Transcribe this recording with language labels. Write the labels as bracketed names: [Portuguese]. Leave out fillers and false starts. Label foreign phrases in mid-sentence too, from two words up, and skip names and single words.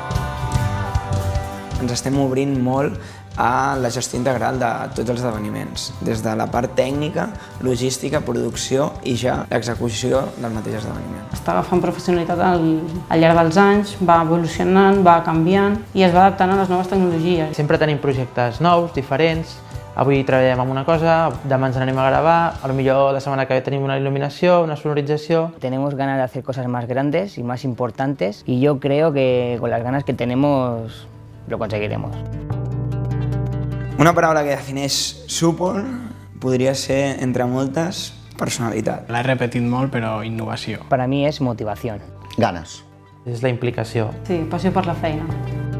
[Catalan] Ens estem obrint molt a la gestió integral de tots els esdeveniments, des de la part tècnica, logística, producció i ja l'execució del mateix esdeveniment. Està agafant professionalitat al llarg dels anys, va evolucionant, va canviant i es va adaptant a les noves tecnologies. Sempre tenim projectes nous, diferents. Avui treballem amb una cosa, demà ens n'anem a gravar, potser la setmana que ve tenim una il·luminació, una sonorització. [Spanish] Tenemos ganas de hacer cosas más grandes y más importantes y yo creo que con las ganas que tenemos lo conseguiremos. [Catalan] Una paraula que defineix Support podria ser, entre moltes, personalitat. L'he repetit molt, però innovació. [Spanish] Para mí es motivación. [Catalan] Ganes. És la implicació. Sí, passió per la feina.